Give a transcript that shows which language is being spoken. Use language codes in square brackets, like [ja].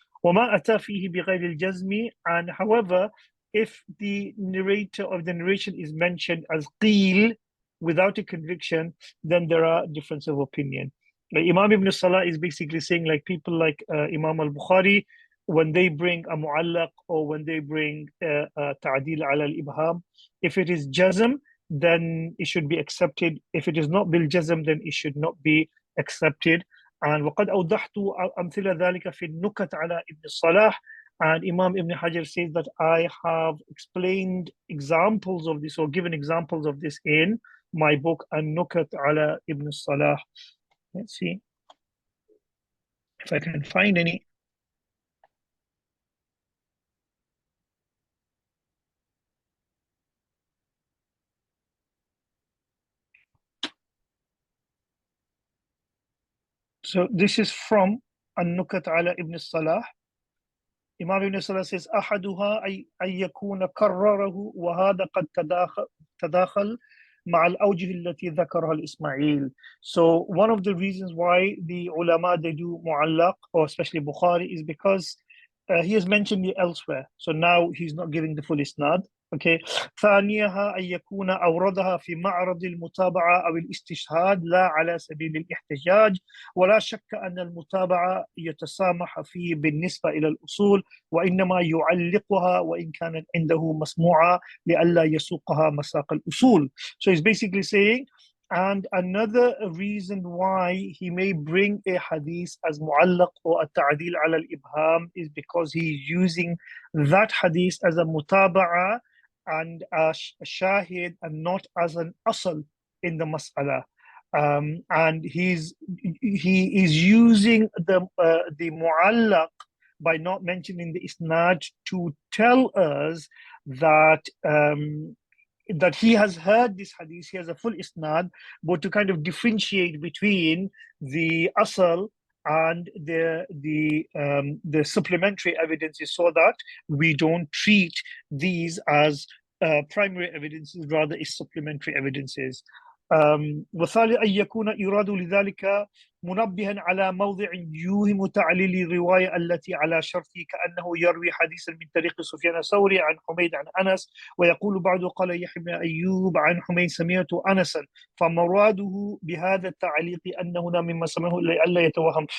[ar] وَمَا أَتَى فِيهِ بِغَيْرِ الْجَزْمِ, [en] and however, if the narrator of the narration is mentioned as qeel, without a conviction, then there are differences of opinion. Like Imam Ibn Salah is basically saying, like people like Imam al-Bukhari, when they bring a mu'allaq or when they bring ta'dil ala al-ibham, if it is jazm, then it should be accepted. If it is not bil jazm, then it should not be accepted. And [ar] وقد أوضحت أمثلة ذلك في النكت على ابن الصلاح. [en] And Imam Ibn Hajar says that I have explained examples of this or given examples of this in my book An-Nukat ala Ibn Salah. Let's see if I can find any. So this is from An-Nukat ala Ibn Salah. Imam Ibn Salah says, [ar] أحدها أن يكون كرره وهذا قد تداخل مع الأوجه التي ذكرها الإسماعيل. [en] So one of the reasons why the ulama they do mu'allaq, or especially Bukhari, is because he has mentioned it elsewhere. So now he's not giving the full isnad. Okay. [ar] ثانيها أن يكون أوردها في معرض المتابعة أو الاستشهاد لا على سبيل الاحتجاج، ولا شك أن المتابعة يتسامح فيه بالنسبة إلى الأصول، وإنما يعلقها وإن كانت عنده مسموعة لئلا يسوقها مساق الأصول. [en] So he's basically saying, and another reason why he may bring a hadith as mu'allaq or a ta'dil ala al-ibham is because he's using that hadith as a mutaba'a and a shahid and not as an asl in the mas'ala. And he is using the mu'allaq by not mentioning the isnad to tell us that that he has heard this hadith, he has a full isnad, but to kind of differentiate between the asl and the supplementary evidences, so that we don't treat these as primary evidences, rather is supplementary evidences. [ar] والثالث أن يكون إيراد لذلك منبها على موضع يوهم تعليل الرواية التي على شرطه، كأنه يروي حديثا من طريق سفيان الثوري عن حميد عن أنس، ويقول بعده قال يحيى بن أيوب عن حميد سمعت أنسا، فمراده بهذا التعليق أن هنا مما سمعه لئلا يتوهم.